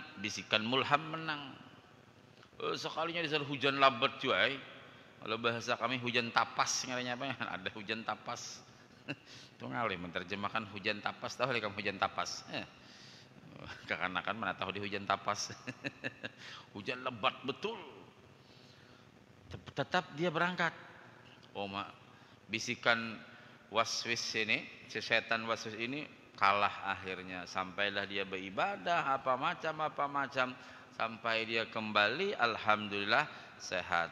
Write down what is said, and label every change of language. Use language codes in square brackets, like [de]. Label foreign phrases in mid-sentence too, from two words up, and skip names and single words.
[id] Bisikan mulham menang. [bjn] Sekalinya di sana hujan labat cuy. Kalau bahasa kami hujan tapas ngaranya apa? Ada hujan tapas. Itu ngalih menerjemahkan hujan tapas. Tahu kamu hujan tapas? Kekanakan mana tahu di hujan tapas. [id] Hujan lebat betul. Tetap dia berangkat. Bisikan waswis ini, si setan waswis ini kalah akhirnya. Sampailah dia beribadah apa macam sampai dia kembali alhamdulillah sehat.